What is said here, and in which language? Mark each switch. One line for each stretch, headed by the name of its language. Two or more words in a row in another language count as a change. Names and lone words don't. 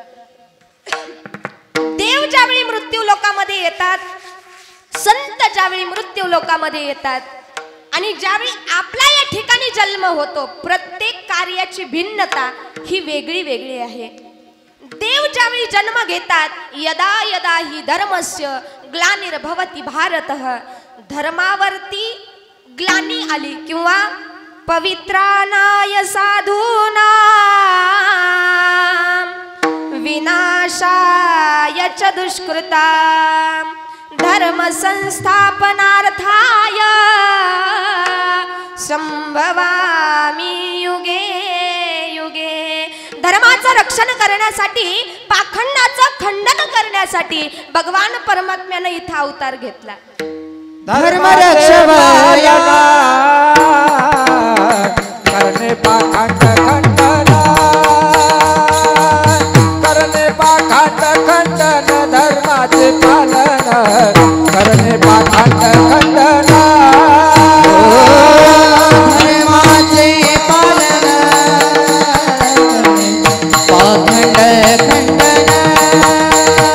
Marathi: देव ज्यावेळी मृत्यू लोकामध्ये येतात, संत ज्यावेळी मृत्यू लोकामध्ये येतात आणि ज्यावेळी आपला या ठिकाणी जन्म होतो, प्रत्येक कार्याची भिन्नता ही वेगळी वेगळी आहे. देव ज्यावेळी जन्म घेतात,
Sanskrit: यदा यदा ही धर्मस्य ग्लानिर्भवति भारतः,
Marathi: धर्मावरती ग्लानी आली किंवा
Sanskrit: पवित्रानाय साधूना विनाशाय च दुष्कृता धर्म संस्थापनार्थाय संभवामि युगे युगे.
Marathi: धर्माचं रक्षण करण्यासाठी, पाखंडाचं खंडन करण्यासाठी भगवान परमात्म्याने इथं अवतार घेतला. धर्म रक्षणाया करणे पाखंड खंडन, करणे पाखंड खंडन, धर्माचे पालन करणे पाखंड खंडन, धर्माचे पालन पाखंड खंडन,